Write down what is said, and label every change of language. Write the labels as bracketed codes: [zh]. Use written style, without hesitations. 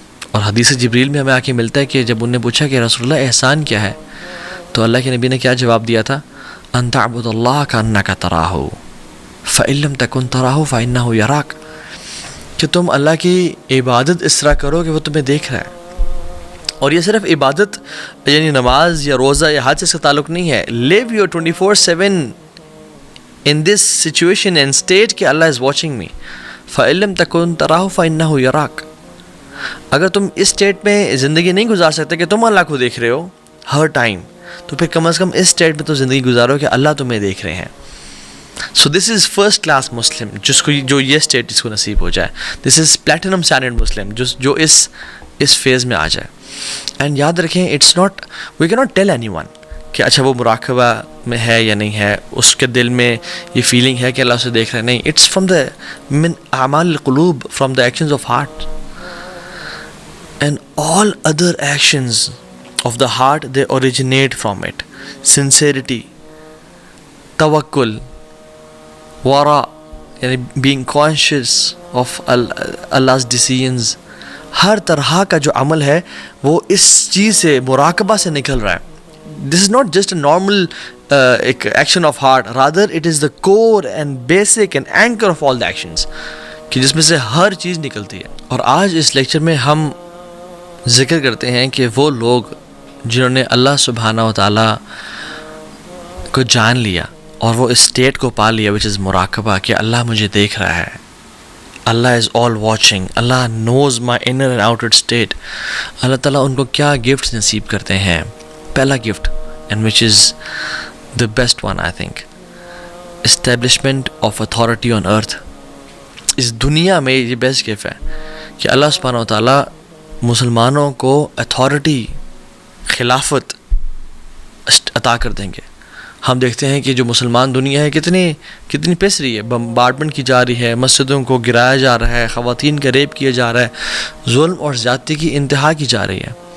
[ur] اور حدیث جبریل میں ہمیں آ کے ملتا ہے کہ جب انہوں نے پوچھا کہ رسول اللہ احسان کیا ہے, تو اللہ کے نبی نے کیا جواب دیا تھا؟ [ar] ان تعبد اللہ کانک تراہ فإن لم تکن تراہ فإنہ یراک, [ur] کہ تم اللہ کی عبادت اس طرح کرو کہ وہ تمہیں دیکھ رہا ہے. اور یہ صرف عبادت یعنی نماز یا روزہ یا حج سے اس کا تعلق نہیں ہے. [en] live your 24/7 in this situation and state کہ اللہ is watching me. [ar] فإن لم تکن تراہ فإنہ یراک. [ur] اگر تم اس اسٹیٹ میں زندگی نہیں گزار سکتے کہ تم اللہ کو دیکھ رہے ہو ہر ٹائم, تو پھر کم از کم اس اسٹیٹ میں تو زندگی گزارو کہ اللہ تمہیں دیکھ رہے ہیں. [en] so this is first class Muslim, [ur] جس کو جو یہ اسٹیٹ اس کو نصیب ہو جائے. [en] this is platinum standard Muslim, [ur] جو اس فیز میں آ جائے. اینڈ یاد رکھیں, [en] it's not, we can not tell anyone [ur] کہ اچھا وہ مراقبہ میں ہے یا نہیں ہے, اس کے دل میں یہ فیلنگ ہے کہ اللہ اسے دیکھ رہے ہیں. نہیں, [en] it's from the [ar] من اعمال القلوب, [en] From the actions of heart. And all other actions of the heart, they originate from it. Sincerity, tawakkul, wara, yani being conscious of Allah's decisions. [ur] ہر طرح کا جو عمل ہے وہ اس چیز سے, مراقبہ سے نکل رہا ہے. [en] This is not just a normal action of heart, rather it is the core and basic and anchor of all the actions, [ur] کہ جس میں سے ہر چیز نکلتی ہے. اور آج اس لیکچر میں ہم ذکر کرتے ہیں کہ وہ لوگ جنہوں نے اللہ سبحانہ و تعالیٰ کو جان لیا اور وہ اسٹیٹ کو پا لیا [en] which is [ur] مراقبہ, کہ اللہ مجھے دیکھ رہا ہے, [en] اللہ is all watching, اللہ knows my inner and outer state. [ur] اللہ تعالیٰ ان کو کیا گفٹ نصیب کرتے ہیں. پہلا gift, [en] And which is the best one I think, establishment of authority on earth. [ur] اس دنیا میں یہ بیسٹ گفٹ ہے کہ اللہ سبحانہ و تعالیٰ مسلمانوں کو اتھارٹی, خلافت عطا کر دیں گے. ہم دیکھتے ہیں کہ جو مسلمان دنیا ہے کتنی پس رہی ہے, بمبارڈمنٹ کی جا رہی ہے, مسجدوں کو گرایا جا رہا ہے, خواتین کا ریپ کیا جا رہا ہے, ظلم اور زیادتی کی انتہا کی جا رہی ہے.